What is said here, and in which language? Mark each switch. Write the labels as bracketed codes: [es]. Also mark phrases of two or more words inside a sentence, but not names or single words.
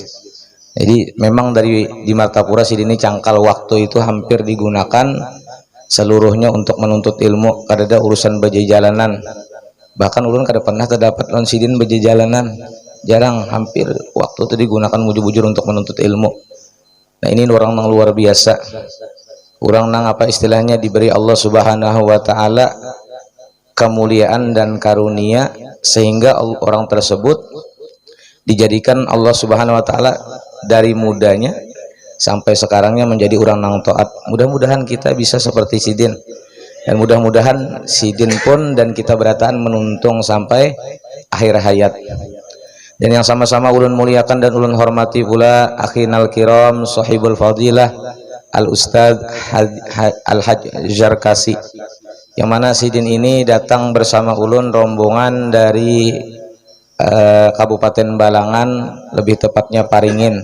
[id] Jadi memang di Martapura sidin ini cangkal waktu itu hampir digunakan seluruhnya untuk menuntut ilmu. [bjn] Kadada urusan bejalanan, bahkan ulun kada pernah terdapat lawan sidin bejalanan, jarang. [id] Hampir waktu itu digunakan bujur-bujur untuk menuntut ilmu. Nah, ini orang yang luar biasa, orang nang apa istilahnya diberi Allah [ar] سبحانه وتعالى [id] kemuliaan dan karunia sehingga orang tersebut dijadikan Allah [ar] سبحانه وتعالى [id] dari mudanya sampai sekarangnya menjadi orang nang taat. Mudah-mudahan kita bisa seperti sidin, dan mudah-mudahan sidin pun dan kita berataan menuntung sampai akhir hayat. Dan yang sama-sama ulun muliakan dan ulun hormati pula [ar] أخينا الكرام صاحب الفضيلة الأستاذ الحاج [id] Jarkasi, yang mana sidin ini datang bersama ulun rombongan dari Kabupaten Balangan, lebih tepatnya Paringin.